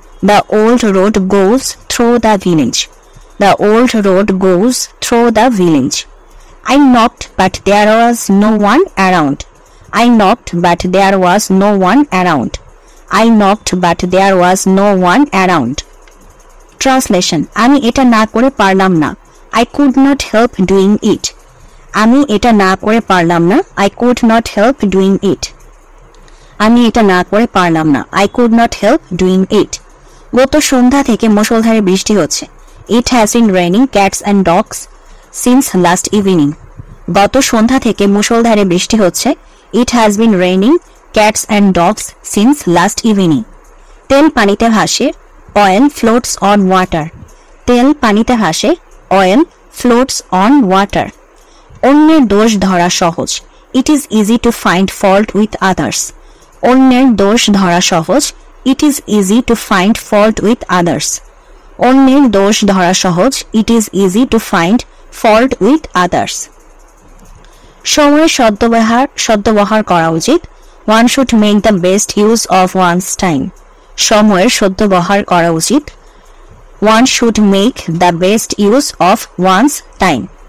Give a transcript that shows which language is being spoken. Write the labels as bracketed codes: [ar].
[en] The old road goes through the village. The old road goes through the village. I knocked, but there was no one around. I knocked, but there was no one around. I knocked, but there was no one around. [bn] Translation: আমি এটা না করে পারলাম না। [en] I could not help doing it. [bn] আমি এটা না করে পারলাম না। [en] I could not help doing it. [bn] আমি এটা না করে পারলাম না। [en] I could not help doing it. [bn] গত সন্ধ্যা থেকে মুষলধারে বৃষ্টি হচ্ছে। [en] It has been raining cats and dogs since last evening. [bn] গত সন্ধ্যা থেকে মুষলধারে বৃষ্টি হচ্ছে। [en] It has been raining cats and dogs since last evening. [bn] তেল পানিতে ভাসে। [en] Oil floats on water. [bn] তেল পানিতে ভাসে। [en] Oil floats on water. [bn] অন্যের দোষ ধরা সহজ। [en] It is easy to find fault with others. [bn] অন্যের দোষ ধরা সহজ। [en] It is easy to find fault with others. [bn] অন্যের দোষ ধরা সহজ, [en] It is easy to find fault with others. [bn] সময়ের সদ্ব্যবহার করা উচিত, [en] One should make the best use of one's time. [bn] সময়ের সদ্ব্যবহার করা উচিত, [en] One should make the best use of one's time.